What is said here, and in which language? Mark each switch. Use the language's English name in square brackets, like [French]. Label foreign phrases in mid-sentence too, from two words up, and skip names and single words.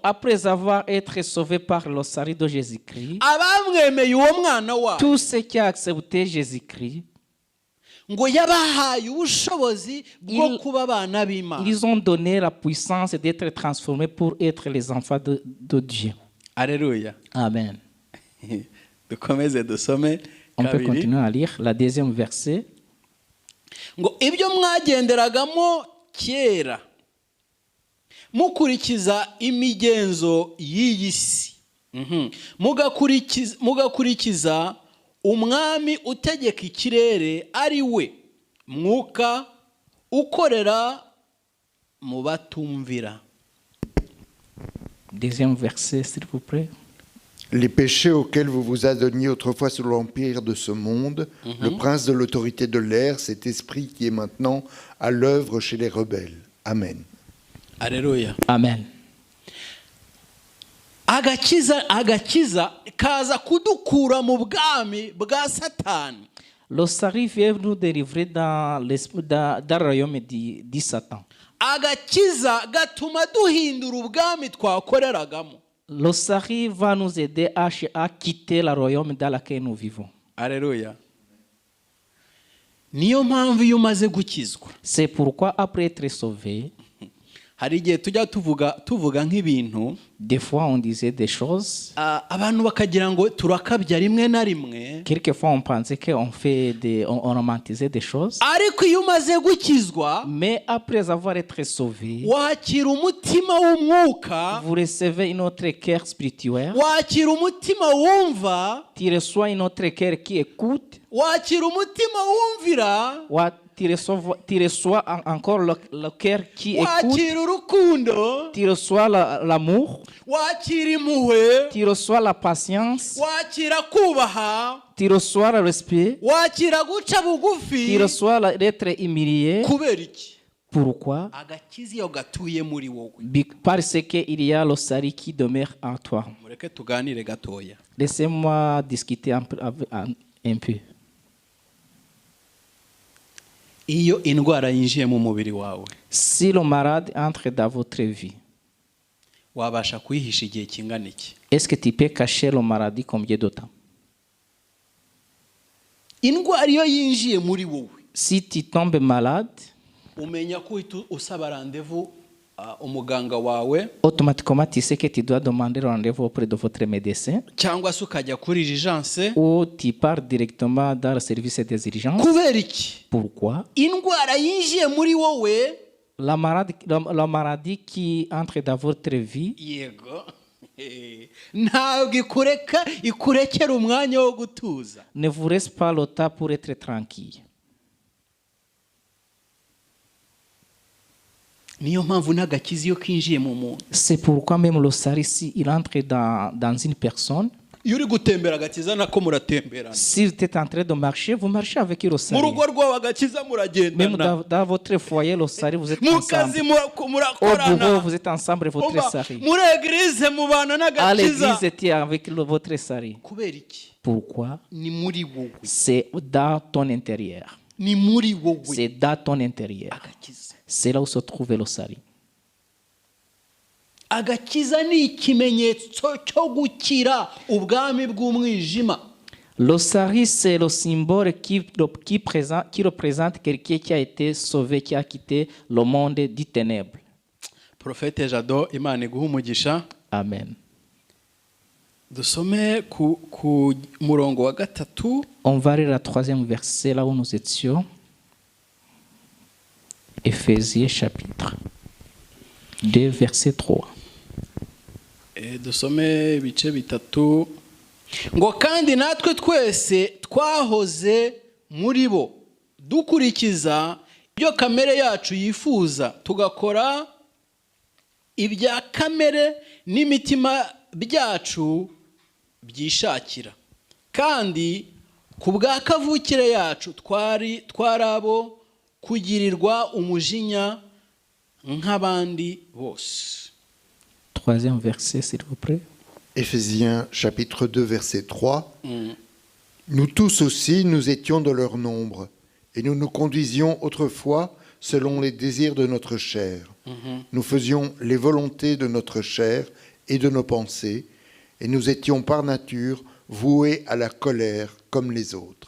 [French] après avoir été sauvés par l'osari de Jésus-Christ, [Kinyarwanda] abamwemeye uwo mwana wayo, [French] tous ceux qui ont accepté Jésus-Christ, [Kinyarwanda] ngo yabahaye ubushobozi bwo kuba abana b'Imana. [French] Ils ont donné la puissance d'être transformés pour être les enfants de Dieu. Alléluia. Amen. [Kinyarwanda] Dukomeze dusome. [French] On peut continuer à lire la deuxième verset. [Kinyarwanda] Ngo ibyo mwagenderagamo kera mukurikiza imigenzo y'iyi si, mugakurikiza umwami utegeka ikirere ari we mwuka ukorera mu batumvira. [French] Deuxième verset, s'il vous plaît. Les péchés auxquels vous vous adonniez autrefois sous l'empire de ce monde, le prince de l'autorité de l'air, cet esprit qui est maintenant à l'œuvre chez les rebelles. Amen. Alléluia. Amen. [Kinyarwanda] agakiza kaza kudukura mu bwami bwa Satani. [French] Le salut vient nous délivrer dans le royaume de Satan. [Kinyarwanda] Agakiza gatuma duhindura ubwami twakoreragamo. [French] Le salut va nous aider à quitter le royaume dans lequel nous vivons. Alléluia. [Kinyarwanda] Niyo mpamvu iyo umaze gukizwa. [French] C'est pourquoi après être sauvé, [Kinyarwanda] hari igihe tujya tuvuga nk'ibintu, [French] des fois on disait des choses, [Kinyarwanda] abantu bakagira ngo turakabya rimwe na rimwe. [French] Quelquefois on pensait qu'on on romantisait des choses. [Kinyarwanda] Ariko iyo umaze gukizwa, [French] Mais après avoir été sauvé, [Kinyarwanda] wakira umutima w'umwuka, [French] vous recevez une autre cœur spirituel, [Kinyarwanda] wakira umutima wumva, [French] tu reçois une autre cœur qui écoute, [Kinyarwanda] wakira umutima wumvira, [French] tu reçois encore le cœur qui écoute, [Kinyarwanda] wakira urukundo, [French] tu reçois l'amour, [Kinyarwanda] wakira impuhwe, [French] tu reçois la patience, [Kinyarwanda] wakira kubaha, [French] tu reçois le respect, [Kinyarwanda] wakira guca bugufi. [French] tu reçois l'être humilié. [Kinyarwanda] Kubera iki? [French] Pourquoi? [Kinyarwanda] Agakiza iyo gatuye muri wowe. [French] Parce qu'il y a le salut qui demeure en toi. [Kinyarwanda] Mureke tuganire gatoya. [French] Laissez-moi discuter un peu. [Kinyarwanda] Iyo indwara yinjiye mu mubiri wawe, [French] Si le malade entre dans votre vie, [Kinyarwanda] wabasha kuyihisha igihe kingana iki? [French] est-ce que tu peux cacher le maladie combien de temps? [Kinyarwanda] Indwara iyo yinjiye muri wowe, [French] Si tu tombes malade, [Kinyarwanda] umenya ko uhita usaba rendez-vous umuganga wawe, [French] automatiquement tu sais que tu dois demander rendez-vous auprès de votre médecin, [Kinyarwanda] cyangwa se ukajya kuri urgence. [French] ou tu pars directement dans le service des urgences. [Kinyarwanda] Kubera iki? [French] Pourquoi? [Kinyarwanda] Indwara yinjiye muri wowe, [French] La maladie qui entre dans votre vie, [Kinyarwanda] yego, ntabwo ikurekera umwanya wo gutuza. [French] ne vous reste pas le temps pour être tranquille. [Kinyarwanda] Niyo mpamvu n'agakiza iyo kinjiye mu muntu. [French] C'est pourquoi même le salut, il entre dans une personne. [Kinyarwanda] Iyo uri gutembera agakiza nako muratemberana. [French] Si vous êtes en train de marcher, vous marchez avec le [Kinyarwanda] Mu [French] salut. [Kinyarwanda] rugo rwawe agakiza [French] Même [Kinyarwanda] muragendana. [French] dans votre foyer, le salut, vous êtes [Kinyarwanda] Mu kazi [French] ensemble. Au bureau, [Kinyarwanda] murakorana. [French] vous êtes ensemble, votre [Kinyarwanda] Umva, [French] salut. [Kinyarwanda] muri eglise mubana [French] À l'église, [Kinyarwanda] n'agakiza. [French] c'était avec votre salut. [Kinyarwanda] Kubera iki? [French] Pourquoi? [Kinyarwanda] Ni muri wowe. [French] C'est dans ton intérieur. [Kinyarwanda] Ni muri wowe. [French] C'est dans ton intérieur. [Kinyarwanda] Agakiza. [French] C'est là où se trouve le salut. [Kinyarwanda] Agakiza ni ikimenyetso cyo gukira ubwami bw'umwijima. [French] Le salut, c'est le symbole qui représente quelqu'un qui a été sauvé, qui a quitté le monde des ténèbres. [Kinyarwanda] Prophète Jado, Imana iguhe umugisha. Amen. Dusome ku murongo wa gatatu. [French] On va lire le 3e verset là où nous étions. Éphésiens chapitre 2, verset 3. [Kinyarwanda] Dusome ibice bitatu. Ngo kandi natwe twese twahoze muri bo dukurikiza ibyo kamere yacu yifuza, tugakora ibya kamere n'imitima byacu byishakira. Kandi ku bwa kavukire yacu twari abo kugirirwa umujinya nk'abandi bose. [French] 3e verset, s'il vous plaît. Éphésiens chapitre 2 verset 3. Nous tous aussi, nous étions de leur nombre, et nous nous conduisions autrefois selon les désirs de notre chair. Nous faisions les volontés de notre chair et de nos pensées, et nous étions par nature voués à la colère comme les autres.